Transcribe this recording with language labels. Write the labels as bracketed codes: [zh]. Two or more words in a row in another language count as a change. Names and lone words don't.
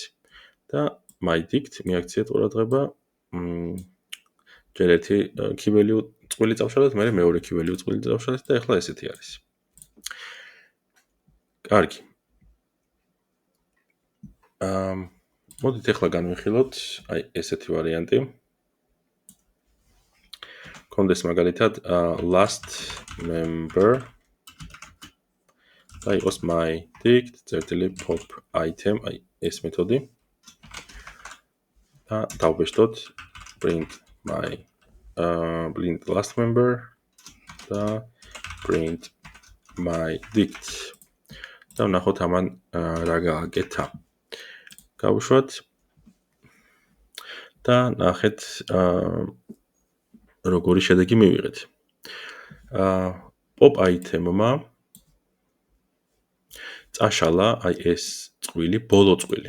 [ka] და [en] my dict [ka] მიაქციეთ ყურადღება, ჯერ ერთი [en] key value [ka] წყვილი წავშალეთ, მერე მეორე [en] key value [ka] წყვილი წავშალეთ და ეხლა ესეთი არის. კარგი. მოდით ეხლა განვიხილოთ აი ესეთი ვარიანტი. კონდეს მაგალითად [en] last member [ka] და იყოს [en] my dict [ka] წერტილი [en] pop item [ka] აი ეს მეთოდი. და დავბეჭდოთ [en] print my print last member [ka] და [en] print my dict. [ka] და ვნახოთ ამან რა გააკეთა. გავუშვათ და ნახეთ როგორი შედეგი მივიღეთ. [en] pop item- [ka] მა წაშალა აი ეს წყვილი, ბოლო წყვილი.